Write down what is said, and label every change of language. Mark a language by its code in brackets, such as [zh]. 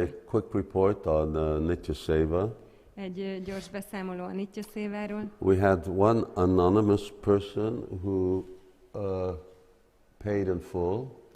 [en] Just a quick report on Nitya Seva. [hu] Egy gyors beszámoló a Nitya Séváról. [en] We had one anonymous person who paid in full.